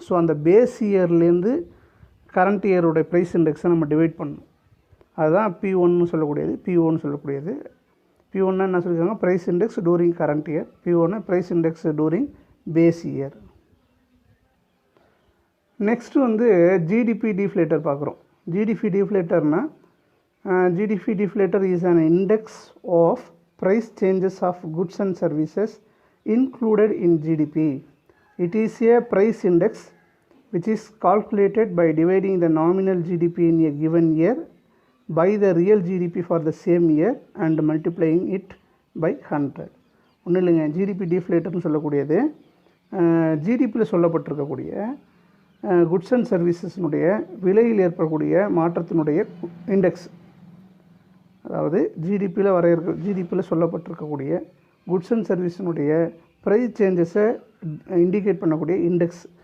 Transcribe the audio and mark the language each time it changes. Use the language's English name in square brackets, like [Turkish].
[Tamil] So அந்த base இயர்லேருந்து current இயருடைய price இண்டெக்ஸை நம்ம divide பண்ணணும். அதுதான் P1ன்னு சொல்லக்கூடியது, POன்னு சொல்லக்கூடியது. P1 என்ன சொல்லியிருக்காங்க? [English] Price index during current year. P1 price index during base year. [Tamil] Next வந்து ஜிடிபி டிஃப்ளேட்டர் பார்க்குறோம். [English] GDP டிஃப்ளேட்டர்னா GDP deflator is an index of price changes of goods and services included in GDP. It is a price index which is calculated by dividing the nominal GDP in a given year by the real GDP for the same year and multiplying it by 100. [Tamil] ஒன்றும் இல்லைங்க, GDP டிஃப்ளேட்டர்னு சொல்லக்கூடியது ஜிடிபியில் சொல்லப்பட்டிருக்கக்கூடிய goods and சர்வீசஸ்னுடைய விலையில் ஏற்படக்கூடிய மாற்றத்தினுடைய index. அதாவது ஜிடிபியில் சொல்லப்பட்டிருக்கக்கூடிய goods and சர்வீஸினுடைய price சேஞ்சஸை indicate பண்ணக்கூடிய index.